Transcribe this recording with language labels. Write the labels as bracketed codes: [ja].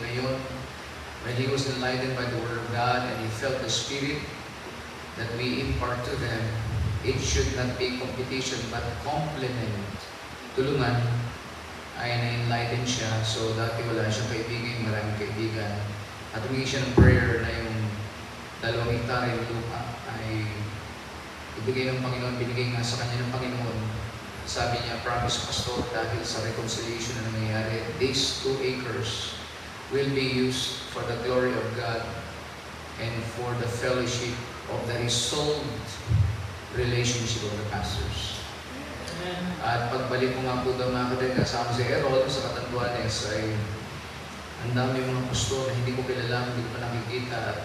[tl] Ngayon, [en] when he was enlightened by the Word of God and he felt the Spirit that we impart to them, it should not be competition but complement. [tl] Tulungan ay na-enlighten siya. So dati wala siyang kaibigan, maraming kaibigan. At humingi siya ng prayer na yung 2 hektare lupa ay ibigay ng Panginoon, binigay nga sa kanya ng Panginoon. Sabi niya, [en] promise pastor, [tl] dahil sa [en] reconciliation na nangyayari, these 2 acres will be used for the glory of God and for the fellowship of the resolved relationship of the pastors. [tl] At pagbalik ko nga po daw mga kapatid, kasama si Errol sa Catanduanes ay ang dami mga pastor na hindi ko kilala, hindi ko pa nakikita.